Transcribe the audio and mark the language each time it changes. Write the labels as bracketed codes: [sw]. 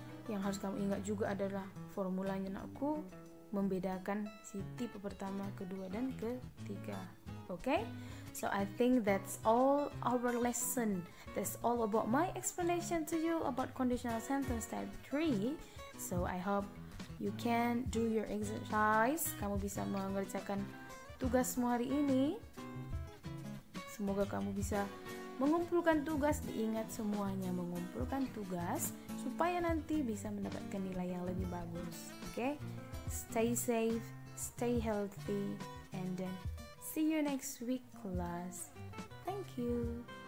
[id] Yang harus kamu ingat juga adalah formulanya nakku, membedakan si tipe pertama, kedua, dan ketiga. [en] Okay? So I think that's all our lesson. That's all about my explanation to you about conditional sentence type 3. So I hope you can do your exercise. [id] Kamu bisa mengerjakan tugasmu hari ini. Semoga kamu bisa mengumpulkan tugas, diingat semuanya mengumpulkan tugas supaya nanti bisa mendapatkan nilai yang lebih bagus. [en] Okay? Stay safe, stay healthy, and then see you next week, class. Thank you.